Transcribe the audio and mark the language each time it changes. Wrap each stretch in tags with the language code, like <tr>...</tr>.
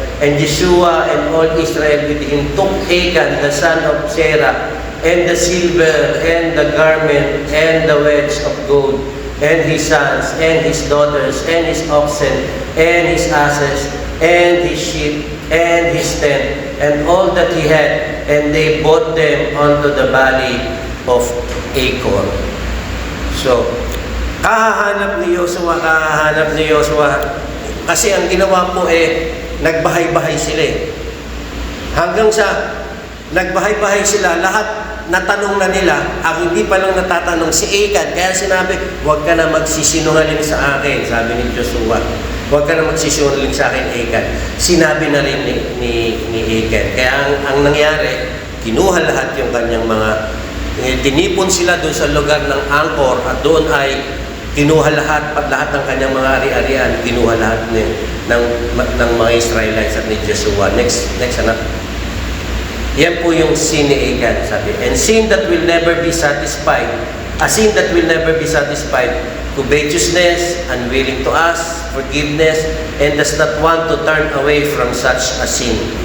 <en>And Joshua and all Israel with him took Achan the son of Zerah and the silver and the garment and the wedge of gold and his sons and his daughters and his oxen and his asses and his sheep and his tent and all that he had, and they brought them unto the valley of Achor.</en> <tl>So, kahahanap ni Joshua, kasi ang ginawa po nagbahay-bahay sila Hanggang sa nagbahay-bahay sila, lahat natanong na nila, ang hindi pa lang natatanong si Achan. Kaya sinabi, huwag ka na magsisinungaling sa akin, sabi ni Joshua. Huwag ka na magsisinungaling sa akin, Achan. Sinabi na rin ni Achan. Kaya ang nangyari, kinuha lahat yung kanyang mga, tinipon sila doon sa lugar ng Angkor at doon ay kinuha lahat ng kanyang mga ari-arian, kinuha lahat ng mga Israelites at ni Joshua. Next anak. Yan po yung sin ni Achan, sabi.</tl> <en>And sin that will never be satisfied, a sin that will never be satisfied, covetousness, unwilling to ask forgiveness, and does not want to turn away from such a sin.</en>